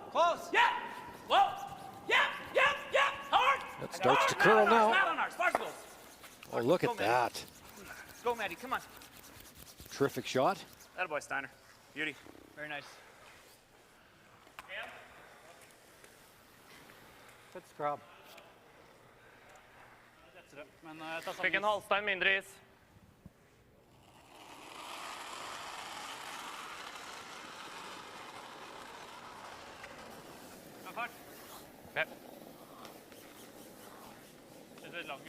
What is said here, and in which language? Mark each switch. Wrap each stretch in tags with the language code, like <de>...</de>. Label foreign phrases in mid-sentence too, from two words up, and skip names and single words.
<en>Close. Yeah. Whoa. Yeah. Hard. That starts to curl now. Oh, look at that. Let's go, Maddie. Come on. Terrific shot. Attaboy, Steiner. Beauty. Very nice. Good scrub.</en> <no>Fikk en halvstein mindre is.</no> <en>Okay.</en> <no>Det ser langt ut.</no>